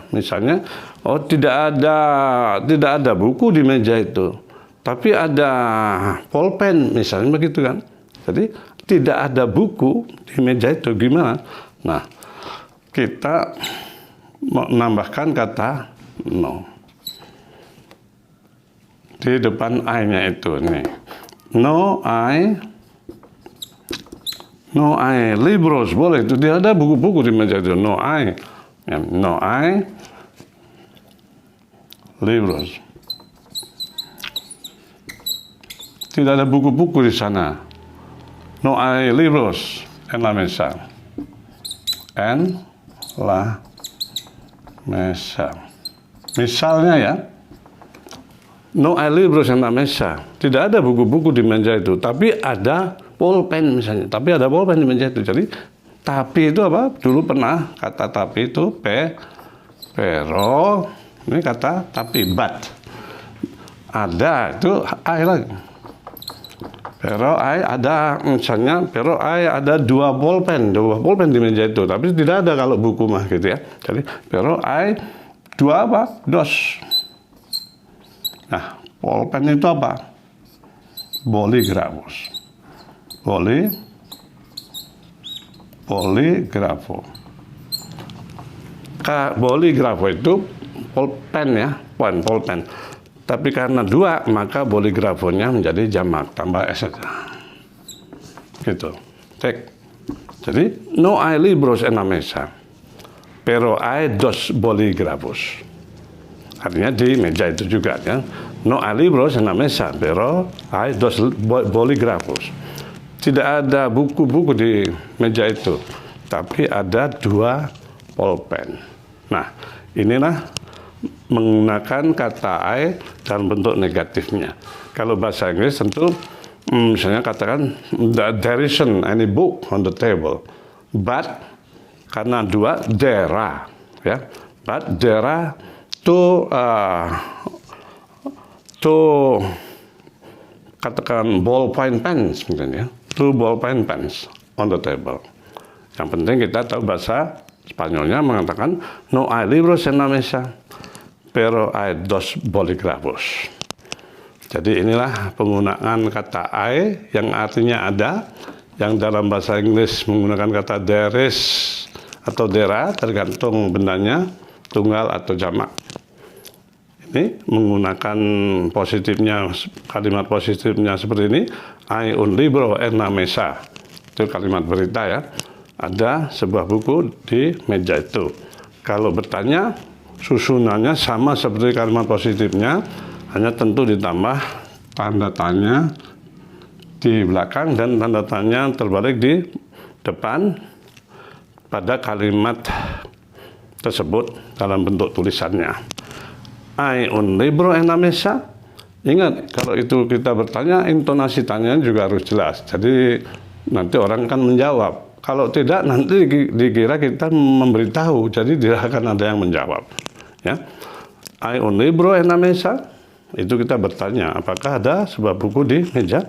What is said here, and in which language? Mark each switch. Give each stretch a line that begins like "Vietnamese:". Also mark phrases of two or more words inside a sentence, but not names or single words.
Indonesian: Misalnya, oh tidak ada buku di meja itu, tapi ada pulpen misalnya begitu kan. Jadi tidak ada buku di meja itu gimana? Nah, kita menambahkan kata no di depan I-nya itu nih.
Spanish: No I libros,
Indonesian: boleh itu tidak ada buku-buku di meja itu.
Spanish: No I libros,
Indonesian: tidak ada buku-buku di sana.
Spanish: No I libros en la mesa. Misalnya ya, no hay libros en la mesa.
Indonesian: Tidak ada buku-buku di meja itu, tapi ada pulpen misalnya. Tapi ada pulpen di meja itu. Jadi tapi itu apa? Dulu pernah kata tapi itu pero. Ini kata tapi but. Ada itu I lagi.
Spanish: Pero I
Indonesian: ada misalnya
Spanish: pero I
Indonesian: ada dua pulpen di meja itu. Tapi tidak ada kalau buku mah gitu ya. Jadi
Spanish: pero I
Indonesian: dua apa? Dos. Nah, pulpen itu apa?
Spanish: Bolígrafos. Bolígrafo.
Indonesian: Bolígrafo itu pulpen ya, pulpen. Tapi karena dua, maka bolígrafonya menjadi jamak, tambah S saja. Gitu. Cek. Jadi,
Spanish: no hay libros en la mesa, pero hay dos bolígrafos.
Indonesian: Artinya di meja itu juga ya.
Spanish: No hay libros en la mesa, pero hay dos bolígrafos.
Indonesian: Tidak ada buku-buku di meja itu, tapi ada dua pulpen. Nah, inilah menggunakan kata I dalam bentuk negatifnya. Kalau bahasa Inggris tentu misalnya katakan
English: there isn't any book on the table,
Indonesian: but karena dua
English: there are,
Indonesian: ya.
English: But there are two katakan ballpoint pens misalnya, two ballpoint pens on the table.
Indonesian: Yang penting kita tahu bahasa Spanyolnya mengatakan
Spanish: no hay libros en la mesa, pero hay dos bolígrafos.
Indonesian: Jadi inilah penggunaan kata I yang artinya ada, yang dalam bahasa Inggris menggunakan kata
English: there is
Indonesian: atau
English: there are,
Indonesian: tergantung bendanya, tunggal atau jamak. Ini menggunakan positifnya, kalimat positifnya seperti ini.
Spanish: Hay un libro en la mesa.
Indonesian: Itu kalimat berita ya. Ada sebuah buku di meja itu. Kalau bertanya, susunannya sama seperti kalimat positifnya, hanya tentu ditambah tanda tanya di belakang dan tanda tanya terbalik di depan pada kalimat tersebut dalam bentuk tulisannya.
Spanish: Hai un libro en la mesa.
Indonesian: Ingat, kalau itu kita bertanya, intonasi tanya juga harus jelas. Jadi nanti orang kan menjawab. Kalau tidak, nanti dikira kita memberitahu. Jadi tidak akan ada yang menjawab.
Spanish: Ya, hai un libro en la mesa.
Indonesian: Itu kita bertanya, apakah ada sebuah buku di meja?